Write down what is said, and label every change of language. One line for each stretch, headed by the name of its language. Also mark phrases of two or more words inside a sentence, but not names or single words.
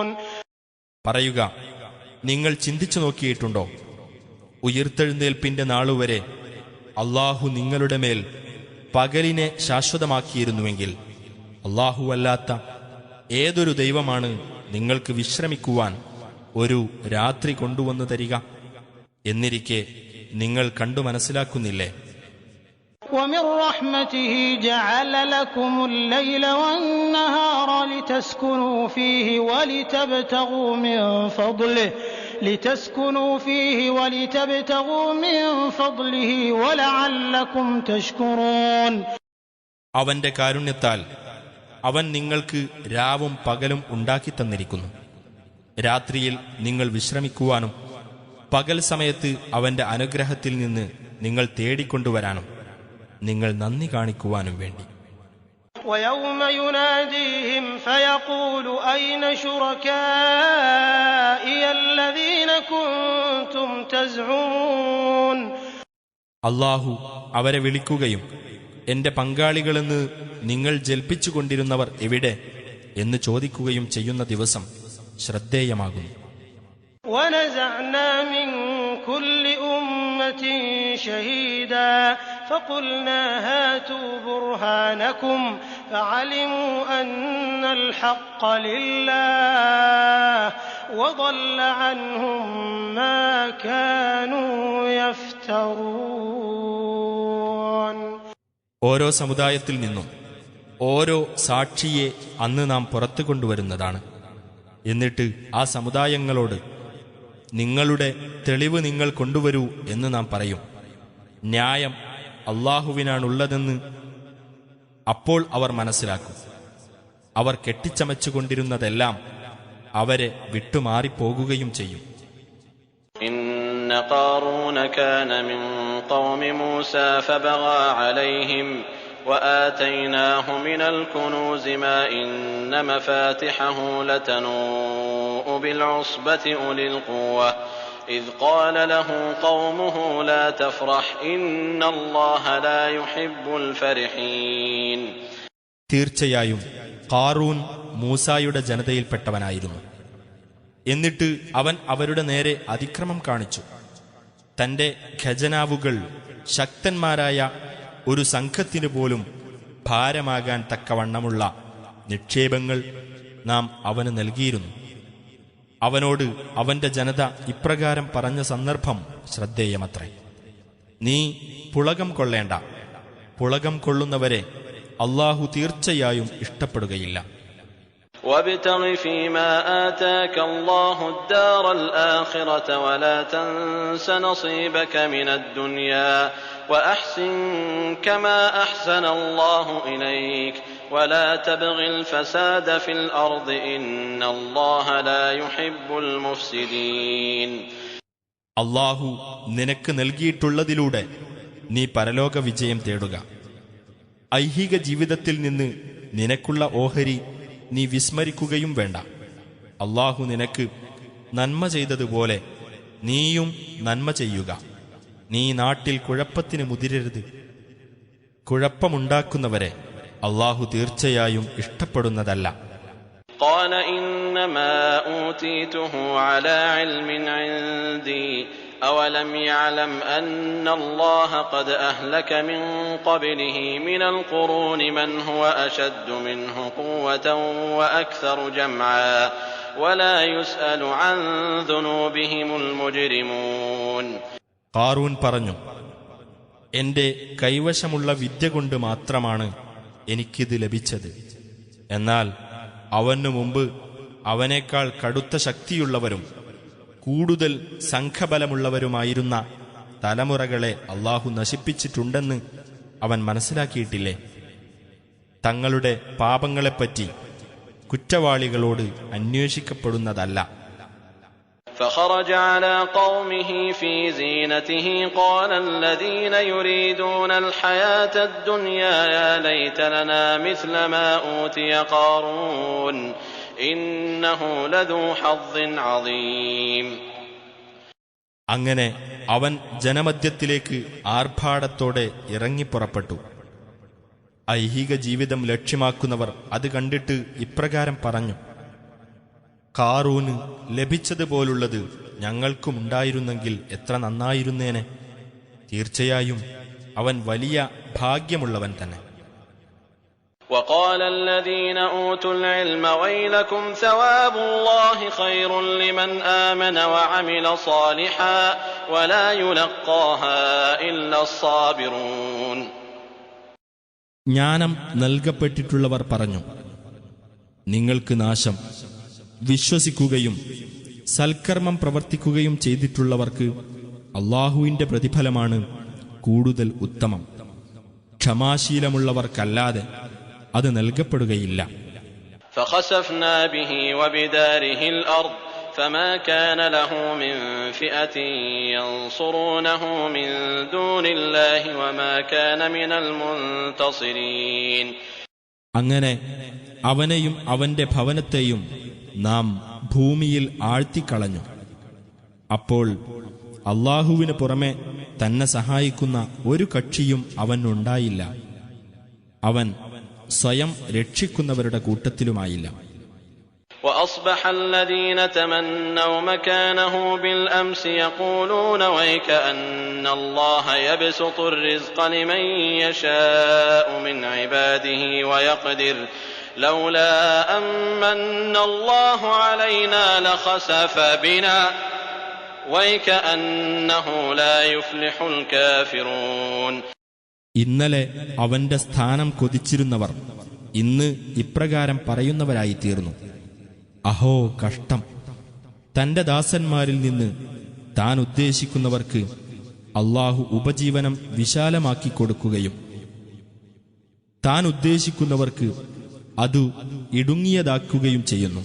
Malayalam: പറയുക, നിങ്ങൾ ചിന്തിച്ചു നോക്കിയിട്ടുണ്ടോ? ഉയിർത്തെഴുന്നേൽപ്പിന്റെ നാളുവരെ അല്ലാഹു നിങ്ങളുടെ മേൽ പകലിനെ ശാശ്വതമാക്കിയിരുന്നുവെങ്കിൽ അല്ലാഹു അല്ലാത്ത ഏതൊരു ദൈവമാണ് നിങ്ങൾക്ക് വിശ്രമിക്കുവാൻ ഒരു രാത്രി കൊണ്ടുവന്നു തരിക? എന്നിരിക്കെ നിങ്ങൾ കണ്ടു മനസ്സിലാക്കുന്നില്ലേ?
Arabic: وَمِن رَّحْمَتِهِ جَعَلَ لَكُمُ اللَّيْلَ وَالنَّهَارَ لِتَسْكُنُوا فِيهِ وَلِتَبْتَغُوا مِن فَضْلِهِ وَلَعَلَّكُمْ تَشْكُرُونَ.
Malayalam: അവന്റെ കാരുണ്യത്താൽ അവൻ നിങ്ങൾക്ക് രാവും പകലും ഉണ്ടാക്കിത്തന്നിരിക്കുന്നു. രാത്രിയിൽ നിങ്ങൾ വിശ്രമിക്കുവാനും പകൽ സമയത്ത് അവന്റെ അനുഗ്രഹത്തിൽ നിന്ന് നിങ്ങൾ തേടിക്കൊണ്ടുവരാനും നിങ്ങൾ നന്ദി കാണിക്കുവാനും വേണ്ടി.
Arabic: وَيَوْمَ يُنَادِيهِمْ فَيَقُولُ أَيْنَ شُرَكَائِيَ الَّذِينَ كُنتُمْ تَزْعُمُونَ.
Malayalam: അല്ലാഹു അവരെ വിളിക്കുകയും എന്റെ പങ്കാളികളെന്ന് നിങ്ങൾ ജൽപ്പിച്ചുകൊണ്ടിരുന്നവർ എവിടെ എന്ന് ചോദിക്കുകയും ചെയ്യുന്ന ദിവസം ശ്രദ്ധേയമാകുന്നു.
Arabic: وَنَزَعْنَا مِن كُلِّ أُمَّةٍ شَهِيدًا فَقُلْنَا هَاتُوا بُرْهَانَكُمْ فَعَلِمُوا أَنَّ الْحَقَّ لِلَّهِ وَضَلَّ عَنْهُم مَّا كَانُوا يَفْتَرُونَ.
Malayalam: ഓരോ സമുദായത്തിൽ നിന്നും ഓരോ സാക്ഷിയെ അന്ന് നാം പുറത്തു കൊണ്ടുവരുന്നതാണ്. എന്നിട്ട് ആ സമുദായങ്ങളോട് നിങ്ങളുടെ തെളിവ് നിങ്ങൾ കൊണ്ടുവരൂ എന്ന് നാം പറയും. ന്യായം അല്ലാഹുവിനാണുള്ളതെന്ന് അപ്പോൾ അവർ മനസ്സിലാക്കും. അവർ കെട്ടിച്ചമച്ചുകൊണ്ടിരുന്നതെല്ലാം അവരെ വിട്ടുമാറിപ്പോകുകയും ചെയ്യും.
Arabic: إن قارون كان من قوم موسى فبغى عليهم وآتيناه من الكنوز ما إن مفاتحه لتنوء بالعصبة أولي القوة إذ قال له قومه لا تفرح إن الله لا يحب الفرحين.
Malayalam: തീർച്ചയായും ഖാറൂൻ മൂസായുടെ ജനതയിൽപ്പെട്ടവനായിരുന്നു. എന്നിട്ട് അവൻ അവരുടെ നേരെ അതിക്രമം കാണിച്ചു. തന്റെ ഖജനാവുകൾ ശക്തന്മാരായ ഒരു സംഘത്തിനു പോലും ഭാരമാകാൻ തക്കവണ്ണമുള്ള നിക്ഷേപങ്ങൾ നാം അവന് നൽകിയിരുന്നു. അവനോട് അവന്റെ ജനത ഇപ്രകാരം പറഞ്ഞ സന്ദർഭം ശ്രദ്ധേയമത്രേ. നീ പുളകം കൊള്ളേണ്ട, പുളകം കൊള്ളുന്നവരെ അല്ലാഹു തീർച്ചയായും ഇഷ്ടപ്പെടുകയില്ല.
Arabic: وابتغ فيما آتاك الله الدار الآخرة ولا تنس نصيبك من الدنيا وأحسن كما أحسن الله إليك ولا تبغ الفساد في الأرض إن الله لا يحب المفسدين.
Malayalam: അല്ലാഹു നിനക്ക് നൽകിയിട്ടുള്ളതിലൂടെ നീ പരലോക വിജയം തേടുക. ഐഹിക ജീവിതത്തിൽ നിന്ന് നിനക്കുള്ള ഓഹരി നീ വിസ്മരിക്കുകയും വേണ്ട. അല്ലാഹു നിനക്ക് നന്മ ചെയ്തതുപോലെ നീയും നന്മ ചെയ്യുക. നീ നാട്ടിൽ കുഴപ്പത്തിന് മുതിരരുത്. കുഴപ്പമുണ്ടാക്കുന്നവരെ അല്ലാഹു തീർച്ചയായും ഇഷ്ടപ്പെടുന്നതല്ല.
Arabic: قال إنما أوتيته على علم عندي أولم يعلم أن الله قد أهلك من قبله من القرون من هو أشد منه قوة وأكثر جمعا ولا يسأل عن ذنوبهم المجرمون.
Malayalam: ഖാറൂൻ പറഞ്ഞു, എന്റെ കൈവശമുള്ള വിദ്യ കൊണ്ട് മാത്രമാണ് എനിക്കിത് ലഭിച്ചത്. എന്നാൽ അവനു മുമ്പ് അവനേക്കാൾ കടുത്ത ശക്തിയുള്ളവരും കൂടുതൽ സംഘബലമുള്ളവരുമായിരുന്ന തലമുറകളെ അല്ലാഹു നശിപ്പിച്ചിട്ടുണ്ടെന്ന് അവൻ മനസ്സിലാക്കിയിട്ടില്ലേ? തങ്ങളുടെ പാപങ്ങളെപ്പറ്റി കുറ്റവാളികളോട് അന്വേഷിക്കപ്പെടുന്നതല്ല.
Arabic: فخرج على قومه في زينته قال الذين يريدون الحياة الدنيا يا ليت لنا مثل ما أوتي قارون إنه لذو حظ عظيم.
Malayalam: അങ്ങനെ അവൻ ജനമധ്യത്തിലേക്ക് ആർഭാടത്തോടെ ഇറങ്ങിപ്പുറപ്പെട്ടു. ഐഹിക ജീവിതം ലക്ഷ്യമാക്കുന്നവർ അത് കണ്ടിട്ട് ഇപ്രകാരം പറഞ്ഞു, ഖാറൂന് ലഭിച്ചതുപോലുള്ളത് ഞങ്ങൾക്കുമുണ്ടായിരുന്നെങ്കിൽ എത്ര നന്നായിരുന്നേനെ. തീർച്ചയായും അവൻ വലിയ ഭാഗ്യമുള്ളവൻ തന്നെ.
Arabic: وقال الذين أوتوا العلم ويلكم ثواب الله خير لمن آمن وعمل صالحا ولا يلقاها إلا الصابرون.
Malayalam: ജ്ഞാനം നൽകപ്പെട്ടിട്ടുള്ളവർ പറഞ്ഞു, നിങ്ങൾക്ക് നാശം. വിശ്വസിക്കുകയും സൽക്കർമ്മം പ്രവർത്തിക്കുകയും ചെയ്തിട്ടുള്ളവർക്ക് അല്ലാഹുവിന്റെ പ്രതിഫലമാണ് കൂടുതൽ ഉത്തമം. ക്ഷമാശീലമുള്ളവർക്കല്ലാതെ അത് നൽകപ്പെടുകയില്ല.
Arabic: فخسفنا به وبداره الأرض فما كان له من فئة ينصرونه من دون الله وما كان من المنتصرين.
Malayalam: അങ്ങനെ അവനെയും അവന്റെ ഭവനത്തെയും നാം ഭൂമിയിൽ ആഴ്ത്തിക്കളഞ്ഞു. അപ്പോൾ അല്ലാഹുവിന് പുറമെ തന്നെ സഹായിക്കുന്ന ഒരു കക്ഷിയും അവനുണ്ടായില്ല. അവൻ സ്വയം രക്ഷിക്കുന്നവരുടെ കൂട്ടത്തിലുമായില്ല.
Arabic: وأصبح الذين تمنوا مكانه بالأمس يقولون ويكأن الله يبسط الرزق لمن يشاء من عباده ويقدر لولا أمن الله علينا لخسف بنا ويكأنه لا يفلح الكافرون.
Malayalam: ഇന്നലെ അവന്റെ സ്ഥാനം കൊതിച്ചിരുന്നവർ ഇന്ന് ഇപ്രകാരം പറയുന്നവരായി തീർന്നു, അഹോ കഷ്ടം! തന്റെ ദാസന്മാരിൽ നിന്ന് താൻ ഉദ്ദേശിക്കുന്നവർക്ക് അല്ലാഹു ഉപജീവനം വിശാലമാക്കി കൊടുക്കുകയും താൻ ഉദ്ദേശിക്കുന്നവർക്ക് അതു ഇടുങ്ങിയതാക്കുകയും ചെയ്യുന്നു.